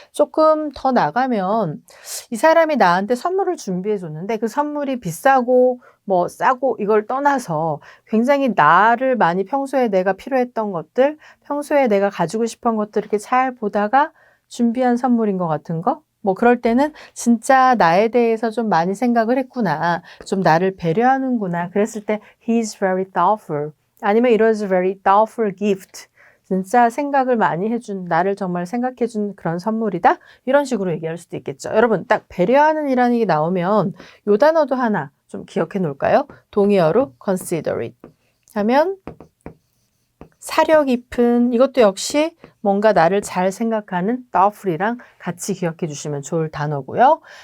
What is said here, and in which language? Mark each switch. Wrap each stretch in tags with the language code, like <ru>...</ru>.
<ko>조금 더 나가면 이 사람이 나한테 선물을 준비해 줬는데 그 선물이 비싸고 뭐 싸고 이걸 떠나서 굉장히 나를 많이 평소에 내가 필요했던 것들, 평소에 내가 가지고 싶은 것들 이렇게 잘 보다가 준비한 선물인 것 같은 거? 뭐 그럴 때는 진짜 나에 대해서 좀 많이 생각을 했구나. 좀 나를 배려하는구나.</ko> <en>그랬을 때 he's very thoughtful. 아니면 it was a very thoughtful gift.</en> <ko>진짜 생각을 많이 해준, 나를 정말 생각해준 그런 선물이다. 이런 식으로 얘기할 수도 있겠죠. 여러분 딱 배려하는 이라는 게 나오면 요 단어도 하나 좀 기억해 놓을까요? 동의어로 considerate 하면 사려 깊은 이것도 역시 뭔가 나를 잘 생각하는 thoughtful이랑 같이 기억해 주시면 좋을 단어고요.</ko>